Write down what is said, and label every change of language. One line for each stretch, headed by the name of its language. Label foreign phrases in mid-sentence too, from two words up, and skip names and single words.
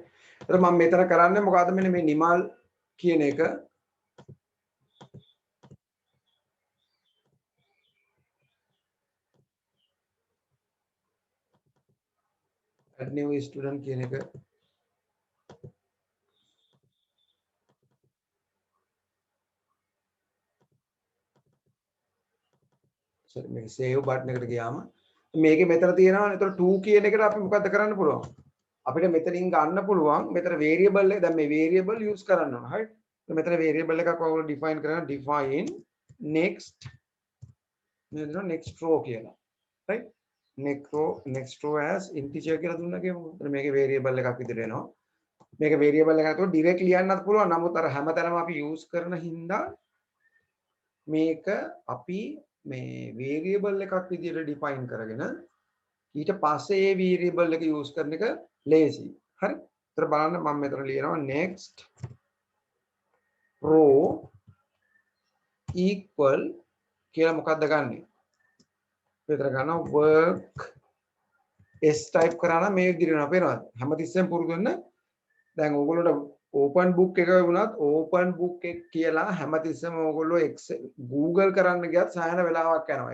Sinhala: ඒතර මම මෙතන කරන්නේ මොකද්ද මෙන්න මේ නිමල් කියන එක
English: add new student
Sinhala: කියන එක sorry මේක
English: save button
Sinhala: එකට ගියාම මේකේ මෙතන තියෙනවා. ඒතර 2 කියන එකට අපි මොකද්ද කරන්න පුළුවන්? අපිට මෙතනින් ගන්න පුළුවන් මෙතන variable එක දැන් මේ variable use කරන්න ඕන. හරි? මෙතන variable එකක් ඔයගොල්ලෝ define කරනවා
English: define next
Sinhala: නේද
English: next row
Sinhala: කියලා. right?
English: next row as integer
Sinhala: කියලා දුන්නා කියමු. එතන මේකේ variable එකක් විදිහට එනවා. මේක variable එකක් අතට direct ලියන්නත් පුළුවන්. නමුත් අර හැමතැනම අපි use කරන හින්දා මේක අපි මේ variable එකක් විදිහට define කරගෙන ඊට පස්සේ ඒ variable එක use කරන එක lazy. හරි? ඒතර බලන්න මම මෙතන ලියනවා
English: next row equal
Sinhala: කියලා මොකක්ද ගන්නෙ? මෙතන ගන්නවා
English: work s type
Sinhala: කරා නම් මේ විදිහට වෙනවා. පේනවද? හැමතිස්සෙම පුරුදු වෙන්න. දැන් ඕගොල්ලෝට
English: open book
Sinhala: එක වුණත්
English: open book
Sinhala: එක කියලා හැමතිස්සෙම ඕගොල්ලෝ Google කරන්න ගියත් සෑහෙන වෙලාවක් යනවා.